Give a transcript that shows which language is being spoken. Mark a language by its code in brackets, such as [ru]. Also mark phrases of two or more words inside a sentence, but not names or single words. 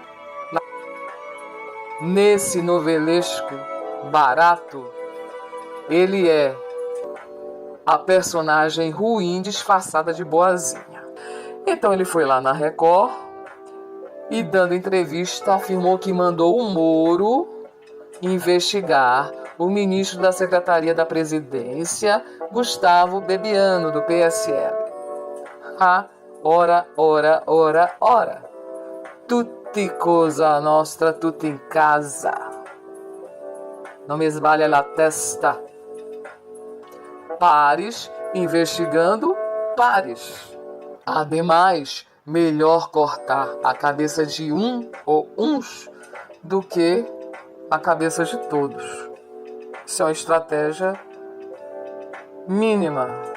[pt] Nesse novelesco barato, ele é a personagem ruim disfarçada de boazinha. Então ele foi lá na Record e, dando entrevista, afirmou que mandou o Moro investigar o ministro da Secretaria da Presidência, Gustavo Bebiano, do PSL. Ora. [it] Tutti cosa nostra, tutti in casa. [pt] Não me esbalha [it] la testa. [pt] Pares investigando pares. Ademais, melhor cortar a cabeça de um ou uns do que a cabeça de todos. Isso é uma estratégia mínima.